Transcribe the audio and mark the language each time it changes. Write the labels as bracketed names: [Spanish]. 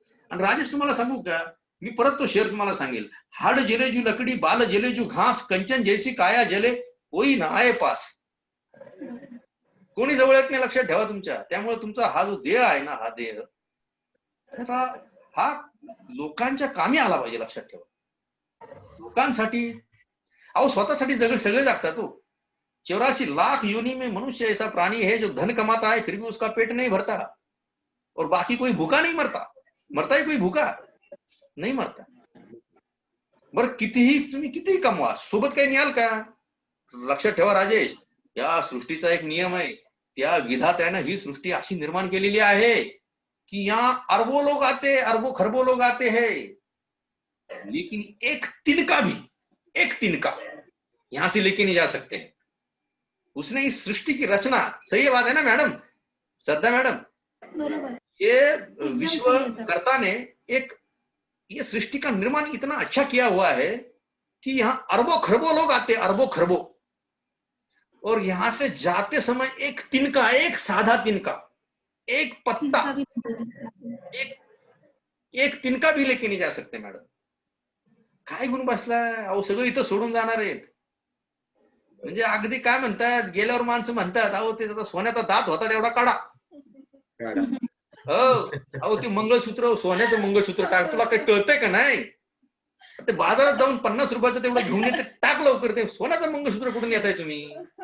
[Marathi] आणि राजेश तुम्हाला सांगू का, मी परत तो शेर तुम्हाला सांगेल, [Hindi] हाड जले जू लकडी बाल जले जू घास कंचन जैसी काया जले कोई ना आये पास. [Marathi] कोणी जवळ येत नाही, लक्षात ठेवा तुमच्या. त्यामुळे तुमचा हा जो देह आहे ना, हा देह हा लोकांच्या कामी आला पाहिजे, लक्षात ठेवा. लोकांसाठी, अहो स्वतःसाठी सगळे जगतात हो. [Hindi] 84 लाख योनि में मनुष्य ऐसा प्राणी है जो धन कमाता है फिर भी उसका पेट नहीं भरता, और बाकी कोई भूखा नहीं मरता. मरता है कोई भूखा नहीं मरता. [Marathi] बर तुम्ही कितीही कमवा, सोबत काही न्याल का? लक्षात ठेवा राजेश, या सृष्टीचा एक नियम आहे, त्या विधात्यानं ही सृष्टी अशी निर्माण केलेली आहे कि [Hindi] यहाँ अरबों लोग आते, अरबों खरबों लोग आते हैं, लेकिन एक तिनका यहां से लेके नहीं जा सकते. उसने इस सृष्टि की रचना, सही बात है ना मैडम, श्रद्धा मैडम? [Marathi] बरोबर. [Hindi] ये [Marathi] एकदम [Hindi] विश्व सही है सर. कर्ता ने ये सृष्टि का निर्माण इतना अच्छा किया हुआ है कि यहाँ अरबों खरबों लोग आते, अरबों खरबों, और यहां से जाते समय एक तिनका, एक साधा तिनका, एक पत्ता, तिनका भी नहीं बदल सकते. एक तिनका भी लेके नहीं जा सकते मॅडम. [Marathi] काय गुण बसलाय? अहो सगळं इथं सोडून जाणार आहेत. म्हणजे अगदी काय म्हणतात, गेल्यावर माणसं म्हणतात, अहो ते सोन्याचा दात होता तेवढा काढा. हो, अहो ते मंगळसूत्र, सोन्याचं मंगळसूत्र टाक, तुला काही कळतंय का नाही? ते बाजारात जाऊन 50 रुपयाचं तेवढं घेऊन येते, टाक लवकर. ते सोन्याचं मंगळसूत्र कुठून येताय तुम्ही?